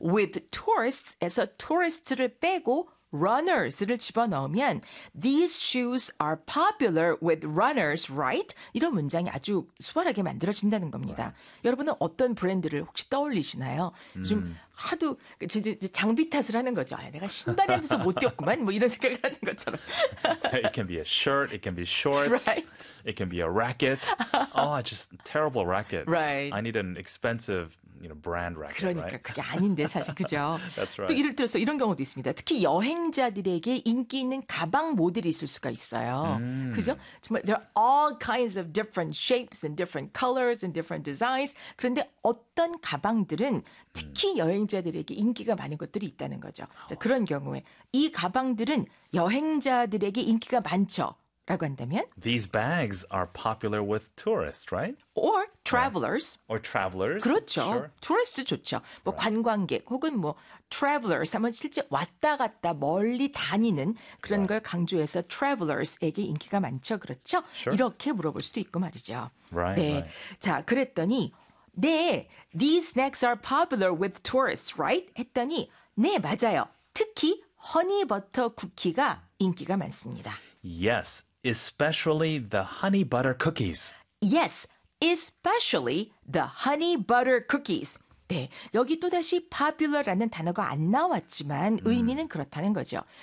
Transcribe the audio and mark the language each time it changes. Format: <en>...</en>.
<en>with tourists</en> <ko>해서 tourists를 빼고 runners를 집어넣으면</ko> <en>these shoes are popular with runners, right?</en> <ko>이런 문장이 아주 수월하게 만들어진다는 겁니다.</ko> <en>Right.</en> <ko>여러분은 어떤 브랜드를 혹시 떠올리시나요? 좀 하도 이제 장비 탓을 하는 거죠. 아, 내가 신발에 대해서 못 뛰었구만 뭐 이런 생각을 하는 것처럼.</ko> <en>It can be a shirt, it can be shorts, right. it can be a racket. Oh, just terrible racket. Right. I need an expensive you know, brand racket,</en> <ko>그러니까</ko> <en>right?</en> <ko>그게 아닌데 사실 그죠.</ko> <en>That's right.</en> <ko>또 예를 들어서 이런 경우도 있습니다. 특히 여행자들에게 인기 있는 가방 모델이 있을 수가 있어요. 그죠? 정말</ko> <en>there are all kinds of different shapes and different colors and different designs.</en> <ko>그런데 어떤 가방들은 특히 여행자들에게 인기가 많은 것들이 있다는 거죠. 자, 그런 경우에 이 가방들은 여행자들에게 인기가 많죠. 라고 한다면</ko> <en>These bags are popular with tourists, right? Or travelers. Yeah. Or travelers.</en> <ko>그렇죠. Sure. Tourist 좋죠. 뭐 right. 관광객 혹은 뭐 travelers 하면 실제 왔다 갔다 멀리 다니는 그런 right. 걸 강조해서 travelers에게 인기가 많죠. 그렇죠?</ko> <en>Sure.</en> <ko>이렇게 물어볼 수도 있고 말이죠.</ko> <en>Right,</en> <ko>네.</ko> <en>right.</en> <ko>자, 그랬더니 네,</ko> <en>these snacks are popular with tourists, right?</en> <ko>했더니 네, 맞아요. 특히 허니 버터 쿠키가 인기가 많습니다.</ko> <en>Yes, especially the honey butter cookies. Yes, especially the honey butter cookies.</en> <ko>네, 여기 또다시 popular라는 단어가 안 나왔지만 의미는 그렇다는 거죠.</ko>